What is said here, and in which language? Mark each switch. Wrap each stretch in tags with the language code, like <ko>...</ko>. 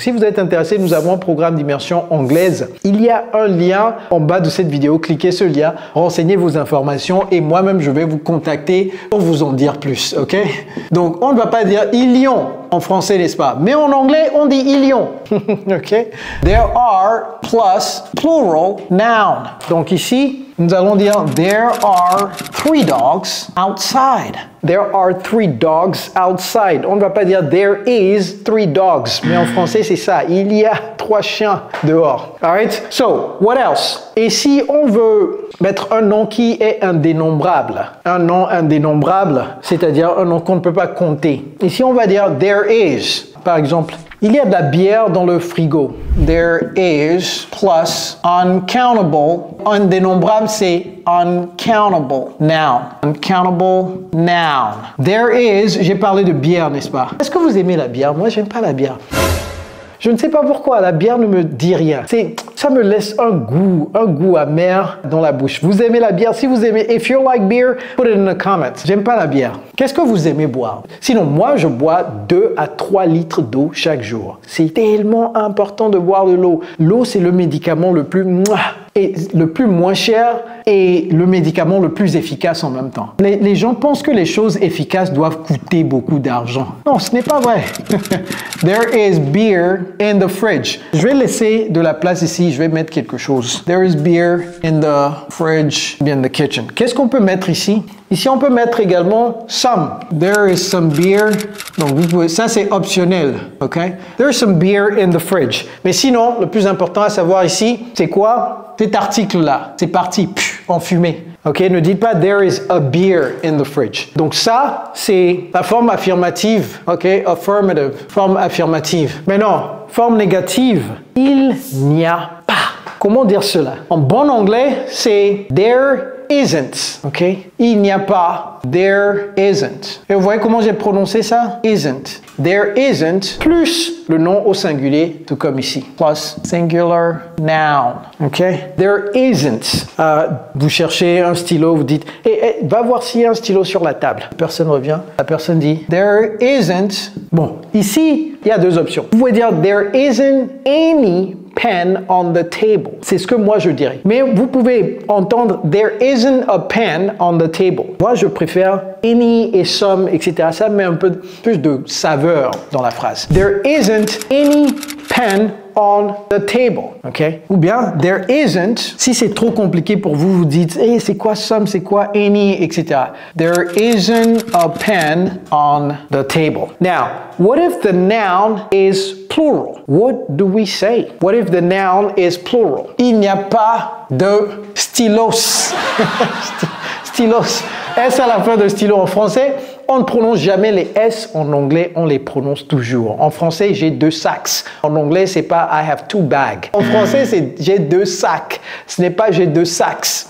<fr>Si vous êtes intéressé, nous avons un programme d'immersion anglaise. Il y a un lien en bas de cette vidéo. Cliquez ce lien, renseignez vos informations et moi-même, je vais vous contacter pour vous en dire plus. Ok? Donc, on ne va pas dire ils y ont en français, n'est-ce pas? Mais en anglais, on dit ils y ont. Ok?</fr> <en>There are plus plural noun.</en> <fr>Donc ici, nous allons dire</fr> <en>there are 3 dogs outside. There are 3 dogs outside.</en> <fr>On ne va pas dire</fr> <en>there is 3 dogs.</en> <fr>Mais en français, c'est ça. Il y a 3 chiens dehors. Alright?</fr> <en>So, what else?</en> <fr>Et si on veut mettre un nom qui est indénombrable? Un nom indénombrable, c'est-à-dire un nom qu'on ne peut pas compter. Ici, on va dire</fr> <en>there is.</en> <fr>Par exemple, il y a de la bière dans le frigo.</fr> <en>There is plus uncountable.</en> <fr>Indénombrable, c'est</fr> <en>uncountable noun. Uncountable noun. There is,</en> <fr>j'ai parlé de bière, n'est-ce pas? Est-ce que vous aimez la bière? Moi, j'aime pas la bière. Je ne sais pas pourquoi, la bière ne me dit rien. Ça me laisse un goût amer dans la bouche. Vous aimez la bière? Si vous aimez,</fr> <en>if you like beer, put it in the comments.</en> <fr>J'aime pas la bière. Qu'est-ce que vous aimez boire? Sinon, moi, je bois 2 à 3 litres d'eau chaque jour. C'est tellement important de boire de l'eau. L'eau, c'est le médicament le plus moins cher et le médicament le plus efficace en même temps. Les gens pensent que les choses efficaces doivent coûter beaucoup d'argent. Non, ce n'est pas vrai.</fr> <en>There is beer in the fridge.</en> <fr>Je vais laisser de la place ici, je vais mettre quelque chose.</fr> <en>There is beer in the fridge, in the kitchen.</en> <fr>Qu'est-ce qu'on peut mettre ici? Ici, on peut mettre également some.</fr> <en>There is some beer.</en> <fr>Donc, vous pouvez, ça, c'est optionnel. OK?</fr> <en>There is some beer in the fridge.</en> <fr>Mais sinon, le plus important à savoir ici, c'est quoi? Cet article-là. C'est parti, en fumée. OK? Ne dites pas</fr> <en>there is a beer in the fridge.</en> <fr>Donc, ça, c'est la forme affirmative. OK? Affirmative. Forme affirmative. Mais non, forme négative. Il n'y a pas. Comment dire cela? En bon anglais, c'est</fr> <en>there isn't,</en> <fr>ok? Il n'y a pas,</fr> <en>there isn't.</en> <fr>Et vous voyez comment j'ai prononcé ça? Isn't.</fr> <en>There isn't,</en> <fr>plus le nom au singulier, tout comme ici.</fr> <en>Plus singular noun, ok? There isn't.</en> <fr>Vous cherchez un stylo, vous dites, va voir s'il y a un stylo sur la table. Personne revient. La personne dit,</fr> <en>there isn't.</en> <fr>Bon, ici, il y a 2 options. Vous pouvez dire,</fr> <en>there isn't any pen on the table.</en> <fr>C'est ce que moi je dirais. Mais vous pouvez entendre</fr> <en>there isn't a pen on the table.</en> <fr>Moi je préfère any et some, etc. Ça met un peu plus de saveur dans la phrase.</fr> <en>There isn't any pen on the table, ok?</en> <fr>Ou bien,</fr> <en>there isn't,</en> <fr>si c'est trop compliqué pour vous, vous dites, hey, c'est quoi some, c'est quoi any, etc.</fr> <en>There isn't a pen on the table. Now, what if the noun is plural? What do we say? What if the noun is plural?</en> <fr>Il n'y a pas de stylos. Stylos. S à la fin de stylo en français. on ne prononce jamais les S. En anglais, on les prononce toujours. En français, j'ai 2 sacs. En anglais, c'est pas</fr> <en>I have 2 bags.</en> <fr>En français, c'est j'ai 2 sacs. Ce n'est pas j'ai 2 sacs.</fr>